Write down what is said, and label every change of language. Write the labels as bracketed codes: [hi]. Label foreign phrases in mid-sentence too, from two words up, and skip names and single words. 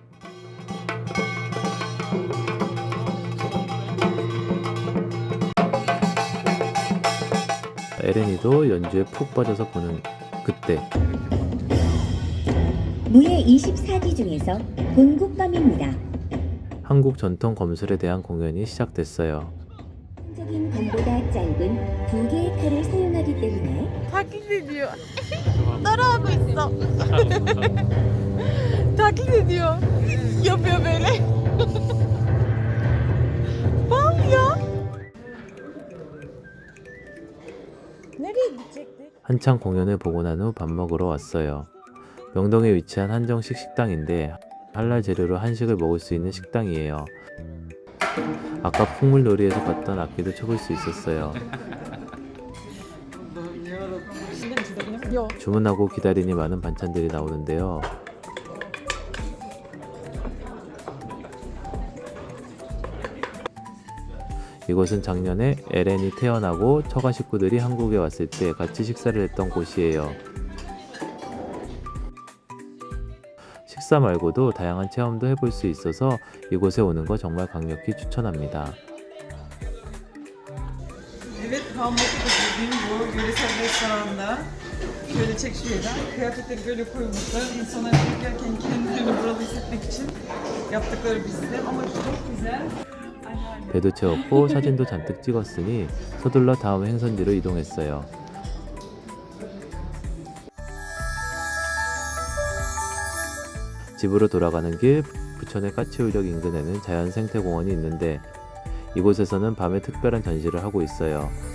[ko] 에렌이도 연주에 푹 빠져서 보는 그때 무예 24기 중에서 본국검입니다. 한국 전통 검술에 대한 공연이 시작됐어요. 적인 검보다 짧은 두 개의 칼을 사용하기 때문에 [tr] Taklit ediyor. Daralma 있어. Taklit ediyor. Yapıyor böyle. Bal ya. Nereye gidecektik? [ko] 한창 공연을 보고 난 후 밥 먹으러 왔어요. 명동에 위치한 한정식 식당인데 할랄 재료로 한식을 먹을 수 있는 식당이에요. 아까 풍물놀이에서 봤던 악기도 쳐볼 수 있었어요. [tr] Yok. [ko] 주문하고 기다리니 많은 반찬들이 나오는데요. 이곳은 작년에 에렌이 태어나고 처가 식구들이 한국에 왔을 때 같이 식사를 했던 곳이에요. 식사 말고도 다양한 체험도 해볼 수 있어서 이곳에 오는 거 정말 강력히 추천합니다. [tr] Evet, Hamburg'da dediğim bu yöresel restoranda. Şöyle çek şuradan. Kıyafetleri böyle koymuşlar. İnsanlar gelirken kendilerini buralı hissetmek için yaptıkları bir sistem. Ama çok güzel. [ko] 배도 채웠고 사진도 잔뜩 찍었으니 서둘러 다음 행선지로 이동했어요. 집으로 돌아가는 길 부천의 까치울역 인근에는 자연생태공원이 있는데 이곳에서는 밤에 특별한 전시를 하고 있어요.